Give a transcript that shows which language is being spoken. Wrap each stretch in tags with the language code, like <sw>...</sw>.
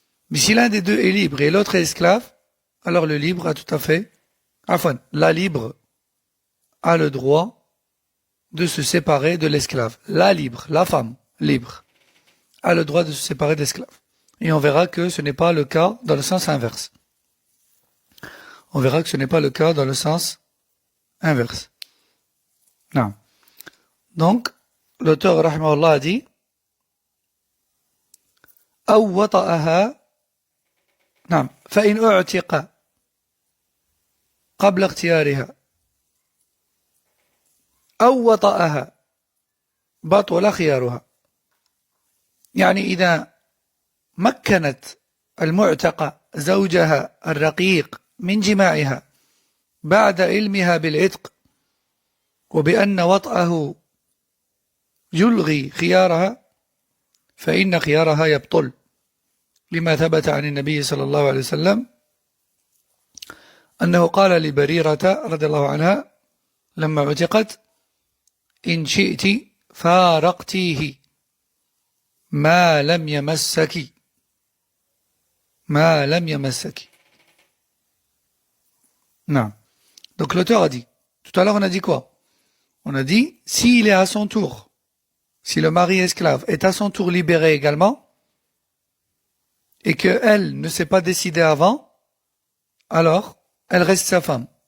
<fr>Mais si l'un des deux est libre et l'autre est esclave, alors le libre a tout à fait, enfin, la libre a le droit de se séparer de l'esclave. La libre, la femme libre, a le droit de se séparer de l'esclave. Et on verra que ce n'est pas le cas dans le sens inverse. On verra que ce n'est pas le cas dans le sens inverse. Non. Donc, l'auteur, rahimahullah, a dit</fr> <ar>أو وطأها نعم فإن أعتق قبل اختيارها أو وطأها بطل خيارها. يعني إذا مكنت المعتقة زوجها الرقيق من جماعها بعد علمها بالعتق وبأن وطأه يلغي خيارها فإن خيارها يبطل لما ثبت عن النبي صلى الله عليه وسلم أنه قال لبريرة رضي الله عنها لما عتقت إن شئت فارقتيه ما لم يمسك ما لم يمسك.</ar> <fr>Non. Donc l'auteur a dit, tout à l'heure on a dit quoi? On a dit, s'il est à son tour, si le mari esclave est à son tour libéré également, et qu'elle ne s'est pas décidée avant, alors elle reste sa femme.</fr>